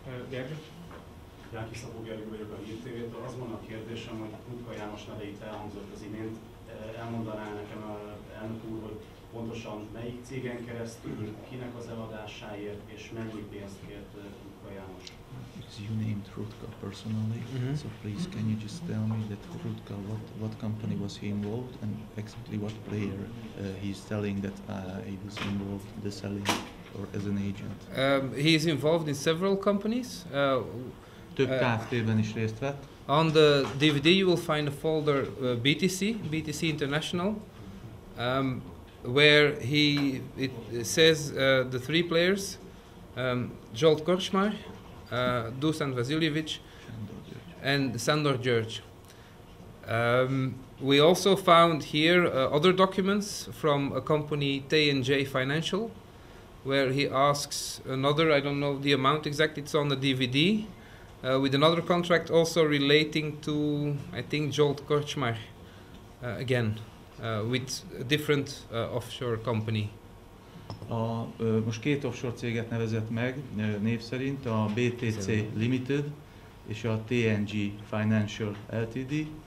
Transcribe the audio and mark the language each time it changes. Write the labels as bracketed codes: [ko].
[hu] Gergő? Jáki Szabó Gergő vagyok a Hír TV-től. Az van a kérdésem, hogy Rutka János neve itt elhangzott az imént. Elmondaná nekem elnök úr, hogy pontosan melyik cégen keresztül, kinek az eladásáért és mennyi pénzt kért Rutka János? [en] Because you named Rutka personally, so please can you just tell me that Rutka, what company was he involved and exactly what player he's telling that he was involved in the selling or as an agent? He is involved in several companies. [hu] Több Kft-ben is részt vett. [en] On the DVD you will find a folder BTC International, where it says the three players, Zsolt Korcsmar, Dusan Vasiljevic, and Sandor György. We also found here other documents from a company T&J Financial, where he asks another, I don't know the amount exact, it's on the DVD, with another contract also relating to, I think, Zsolt Korcsmar, again, with a different offshore company. [hu] Most két offshore céget nevezett meg név szerint, a BTC Limited és a TNG Financial Ltd.